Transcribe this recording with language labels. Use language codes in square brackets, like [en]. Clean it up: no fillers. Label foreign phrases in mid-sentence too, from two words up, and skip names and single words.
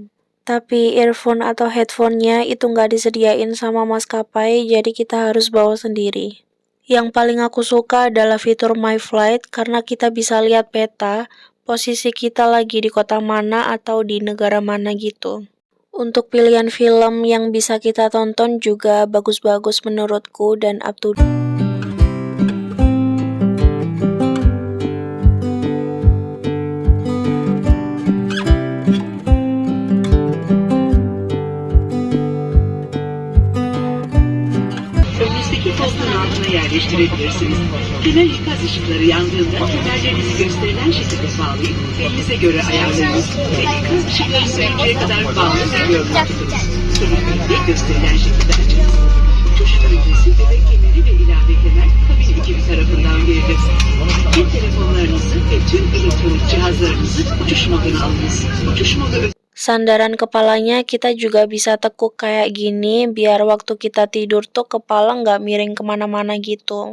[id] Tapi earphone atau headphone-nya itu nggak disediain sama maskapai, jadi kita harus bawa sendiri. Yang paling aku suka adalah fitur My Flight karena kita bisa lihat peta, posisi kita lagi di kota mana atau di negara mana gitu. Untuk pilihan film yang bisa kita tonton juga bagus-bagus menurutku dan [en] up to date. [tr] Önünüzdeki koltuğun altına yerleştirebilirsiniz. Kenar ikaz ışıkları yandığında kemerlerinizi gösterilen şekilde bağlayıp elinize göre ayarlayınız ve ikaz ışıkları sönünceye kadar bağlı veriyorlar. Sonrasında gösterilen şekilde açınız. Uçuş öncesi bebek kemeri ve ilave kemer kabin ekibi tarafından verilir. Cep telefonlarınızı ve tüm elektronik cihazlarınızı uçuş moduna alınız. Uçuş modu [id] Sandaran kepalanya kita juga bisa tekuk kayak gini biar waktu kita tidur tuh kepala nggak miring kemana-mana gitu.